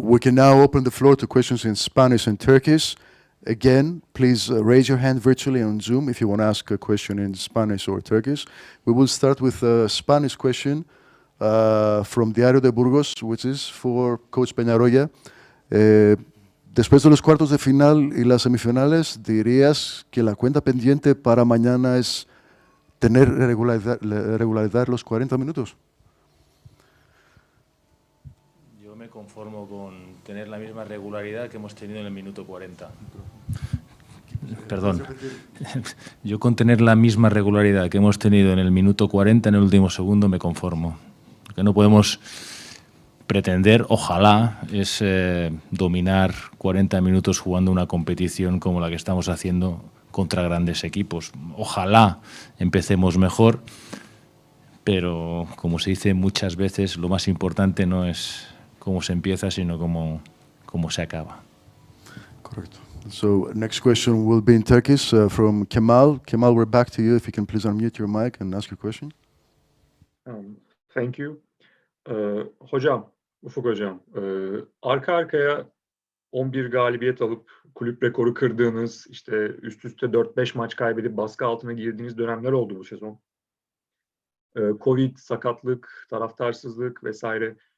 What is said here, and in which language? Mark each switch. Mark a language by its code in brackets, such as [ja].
[en] We can now open the floor to questions in Spanish and Turkish. Again, please raise your hand virtually on Zoom if you want to ask a question in Spanish or Turkish. We will start with a Spanish question from Diario de Burgos, which is for Coach Peñarroya. [es] Después de los cuartos de final y las semifinales, ¿dirías que la cuenta pendiente para mañana es tener regularidad los 40 minutos? Yo me conformo con tener la misma regularidad que hemos tenido en el minuto 40. Perdón. Yo con tener la misma regularidad que hemos tenido en el minuto 40, en el último segundo, me conformo. Lo que no podemos pretender, ojalá, es dominar 40 minutos jugando una competición como la que estamos haciendo contra grandes equipos. Ojalá empecemos mejor, pero como se dice muchas veces, lo más importante no es cómo se empieza, sino cómo se acaba. Correcto. [en] So next question will be in Turkish from Kemal. Kemal, we're back to you. If you can please unmute your mic and ask your question. Thank you. [tr] Hocam, Ufuk Hocam, arka arkaya 11 galibiyet alıp kulüp rekoru kırdığınız, işte üst üste 4-5 maç kaybedip baskı altına girdiğiniz dönemler oldu bu sezon. Covid, sakatlık, taraftarsızlık vesaire.